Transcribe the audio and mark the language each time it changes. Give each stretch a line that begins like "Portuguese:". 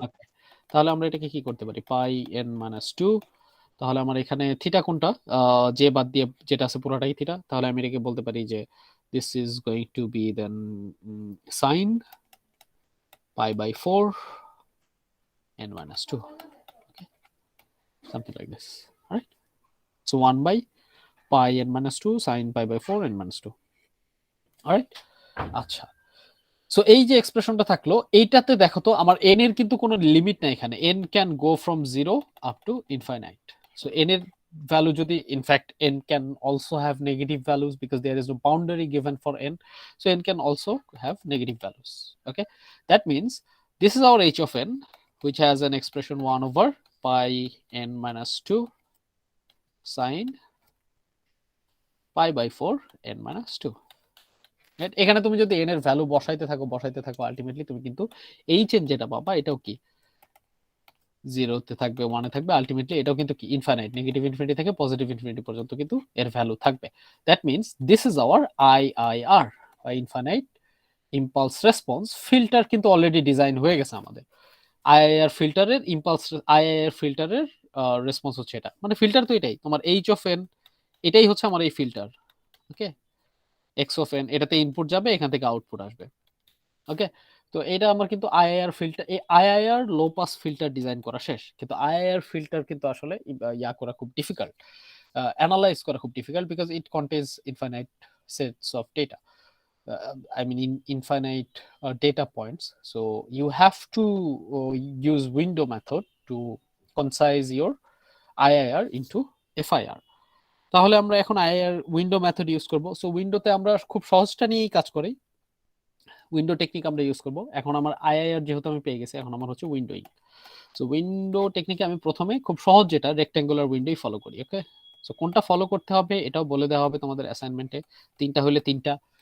Bangla: Okay, তাহলে আমরা এটাকে কি করতে পারি, পাই n minus 2, তাহলে আমার এখানে থিটা কোনটা, যে বাদ দিয়ে যেটা আছে পুরোটাই থিটা, তাহলে আমি এটাকে বলতে পারি যে
English: this is going to be then sine
Bangla: pi by 4 n minus 2, okay, something like this, right?
English: So 1 by pi n minus 2 sin pi by 4 n minus 2, alright?
Bangla: আচ্ছা, সো এই যে এক্সপ্রেশনটা থাকলো, এইটাতে দেখো তো আমার n এর কিন্তু কোনো লিমিট নাই এখানে,
English: n can go from 0 up to infinite.
Bangla: So n এর ভ্যালু যদি, in fact
English: n can also have negative values because there is no boundary given for n,
Bangla: so n can also have negative values. Okay,
English: That means this is our h of n which has an expression 1 over pi n minus 2 sin pi by 4 n minus 2।
Bangla: এখানে তুমি যদি n এর value বসাইতে থাকো ultimately তুমি কিন্তু h এর যেটা পাবা, এটাও কি 0 তে থাকবে, 1 এ থাকবে, আলটিমেটলি এটাও কিন্তু কি ইনফাইনাইট, নেগেটিভ ইনফিনিটি থেকে পজিটিভ ইনফিনিটি পর্যন্ত কিন্তু এর ভ্যালু থাকবে। That means this is our IIR বা ইনফাইনাইট ইম্পালস রেসপন্স ফিল্টার কিন্তু অলরেডি ডিজাইন হয়ে গেছে আমাদের। আইআইআর ফিল্টারের ইম্পালস, আইআইআর ফিল্টারের রেসপন্স হচ্ছে এটা, মানে ফিল্টার তো এটাই তোমার এইচ অফ এন, এটাই হচ্ছে আমার এই filter. Okay, x of N, এটাতে ইনপুট যাবে, এখান থেকে আউটপুট আসবে। ওকে, তো এটা আমার কিন্তু আইআইআর ফিল্টার, এই আইআইআর লো পাস ফিল্টার ডিজাইন করা শেষ, কিন্তু আইআইআর ফিল্টার কিন্তু আসলে ইয়া করা খুব ডিফিকাল্ট, অ্যানালাইজ করা খুব difficult,
English: Because it contains infinite sets of data, I mean in infinite data points. So you have to use window method to concise your IIR into FIR.
Bangla: তাহলে আমরা এখন আইআর উইন্ডো মেথড ইউজ করব। So উইন্ডোতে আমরা খুব সহজটা নিয়েই কাজ করি, উইন্ডো টেকনিক আমরা ইউজ করব। এখন আমার আইআইআর যেহেতু আমি পেয়ে গেছি, এখন আমার হচ্ছে উইন্ডোইং। সো উইন্ডো টেকনিকে আমি প্রথমে খুব সহজ যেটা রেক্টেঙ্গুলার উইন্ডোই ফলো করি। ওকে, সো কোনটা ফলো করতে হবে এটাও বলে দেওয়া হবে তোমাদের অ্যাসাইনমেন্টে, তিনটা হলে তিনটা।